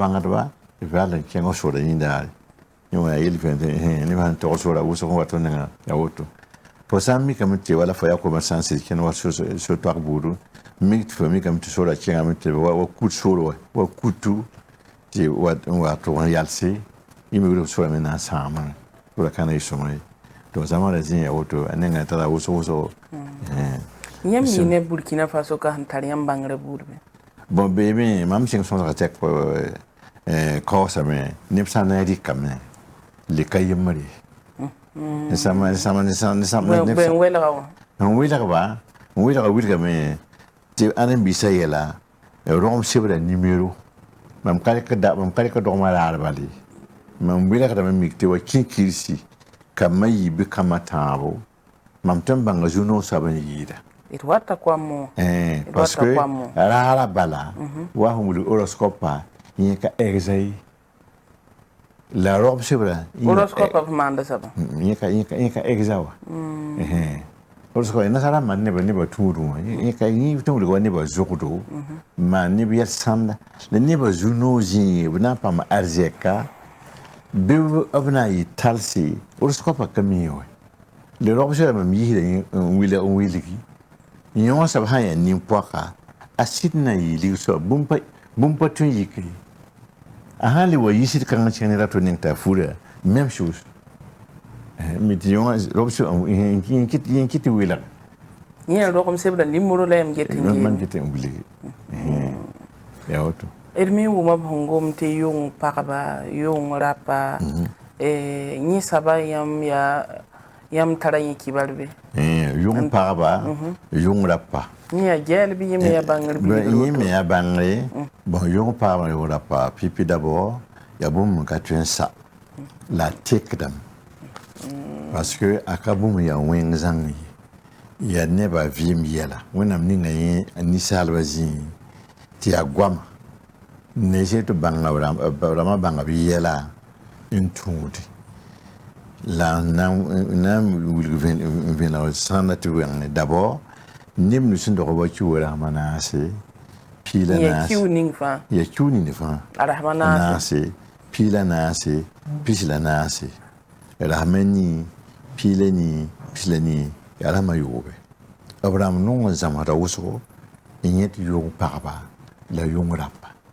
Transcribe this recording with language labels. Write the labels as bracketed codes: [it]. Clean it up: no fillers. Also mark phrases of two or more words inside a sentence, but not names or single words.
[mos] bãngdba tɩ f yaa la n kẽng sora yĩndaare yẽ wã yel fẽ tɩ neb sãn tog sora wʋsg n wa tõnd ninga a woto fo sã n mikame tɩ wala fo yaa koma sã n sɩd kẽnd wa so-toag buudu mik tɩ fo mikame tɩ sora kẽngame tɩ wa kut sor wa kutu tɩ wa tʋg n yalse yẽ me sora me na n sãamame sora kãna y sõma ye to zama da zin ya woto a nenga tara wuso yãmb yɩ ne burkina faso ka sẽn tar yãmb bãngrã buudme bon beeme mam sẽn sõsga tɛk kaoosame neb sã n na n rɩkame leka yembre bõe welga wã n welga wilgame tɩ ãn n bisa yɛla rõgem sebra nimero mam ka rɩk dogma raar bale mam welgdame mik tɩ wa kẽ kirsi kama yi bi kama tãabo mam tõe n bãnga zu-noog soab n yɩɩda d wata koammo [fr] parce que [mos] raara bala wa sẽn wilg horoscopa yẽ ka ɛgza ye la rogb sebra horoscope f maanda saba yẽ ka ɛgza wa horoscope nasara maan neba tũudẽ wã yẽ tõe wilg wa neba zogdo maan neb yɛl-sãnda la neba zu-noog zĩige b na n paam arzɛka bɩ b na n yɩ talse horoscope ka mi wa le rogb sebra mam yɩsda n wilgi yõosb sã n yaa nin-poaka a sɩd na n yɩ ligg soa bũmb pa tõe n yike a sã n le wa yɩsd kãng kẽng ne rato ning t'a fura [fr] même chose [mos] mi tɩ yẽ kɩ tɩ welg yẽ rogem sebra nimero la yãmb get n man get n wilgi ya woto d me wʋma b sẽn gom tɩ yʋng pagba yʋng rapa yẽ saba yãmb tara yẽ kibar be yʋng pagba yʋng rapa yẽ yaa gɛɛl bɩ yẽ me yaa bãngr yẽ me yaa bãngre bon yʋng pagba yʋng rapa pipi d'abord yaa bũmb ka tõe n sa la a tekdame [fr] parce que [mos] a ka bũmb yaa wẽng zãng ye yaa nebã vɩɩm yɛla wẽnnaam ninga yẽ ninsaalbã zĩig tɩ yaa goama ne se tɩ rãmbã bãnga b yɛla n tũudi la na n wilg vẽneg sãnda tɩ wẽngne d'abord neb nu sẽn dog wa kiuã rasmã naase piila naase ya kiu ning fãa naase piila naase pisla naase rasmã nii piila nii pisla nii yaa rasmã yoobe b rãmb nong n zãmsda wʋsgo n yẽ tɩ yʋng pagba la yʋng rapa